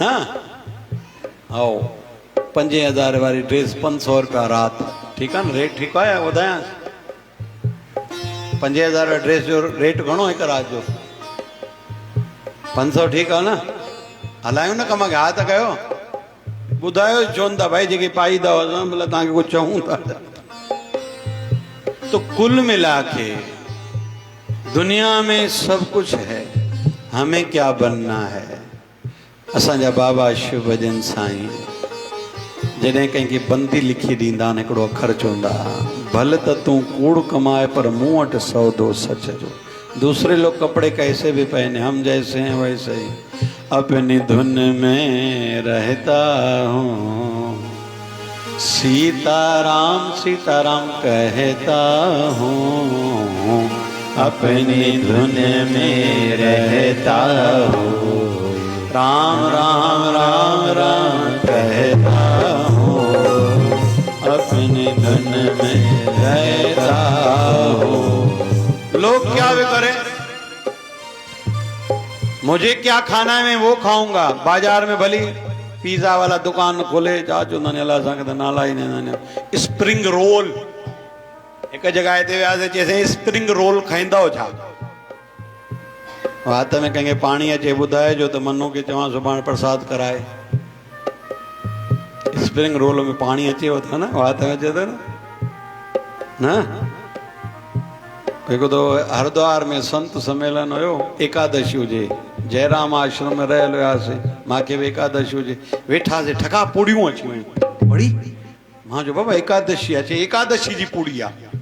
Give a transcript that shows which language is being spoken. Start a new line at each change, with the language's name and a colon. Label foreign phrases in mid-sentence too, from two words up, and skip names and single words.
Sindhi: हा, 5000 वारी ड्रेस 500 रुपया राति, ठीकु आहे न, रेट ठीकु आहे, ॿुधायां 5000 ड्रेस जो रेट घणो हिकु राति जो? 500, ठीकु आहे न, हलायूं न कम खे, हा त कयो, ॿुधायो चवनि था भाई जेके पाई था भला तव्हांखे कुझु चऊं था।
Hindi: तो कुल मिला के दुनिया में सब कुछ है, हमें क्या बनना है।
Sindhi: असांजा बाबा शिव भजन साईं जॾहिं कंहिंखे बंदी लिखी ॾींदा आहिनि, हिकिड़ो अखर चवंदा, भले त तूं कूड़ कमाए पर मूं वटि सौदो सच जो।
Hindi: दूसरे लोग कपड़े कैसे भी पहने, हम जैसे हैं वैसे ही अपनी धुन में रहता हूँ, सीताराम सीताराम कहता हूँ, अपनी धुन में रहता हूँ, राम राम राम राम कहता हूँ, अपनी धुन में रहता हूँ। लोग क्या भी करें, मुझे क्या खाना है मैं वो खाऊंगा।
Sindhi: बाजार में भली पिज्जा वाला दुकान खोले, चाचो ननेला असांखे त नाला ई न,
English: spring roll,
Sindhi: एक जगह ते वियासीं, चइसि
English: spring roll
Sindhi: खाईंदा हो छा? हाथ में कंहिंखे पाणी अचे ॿुधाइजो त मनो खे चवां सुभाणे प्रसाद कराए।
English: spring roll
Sindhi: में पाणी अचेव थो न, हाथ में अचे थो न। हिकु दफ़ो हरिद्वार में संत सम्मेलन हुयो, एकादशी हुजे, जयराम आश्रम में रहियल हुयासीं, मूंखे बि एकादशी हुजे, वेठासीं, ठका पूड़ियूं अची वियूं, बड़ी मां चयो बाबा एकादशी आहे, चए एकादशी जी पूड़ी आहे।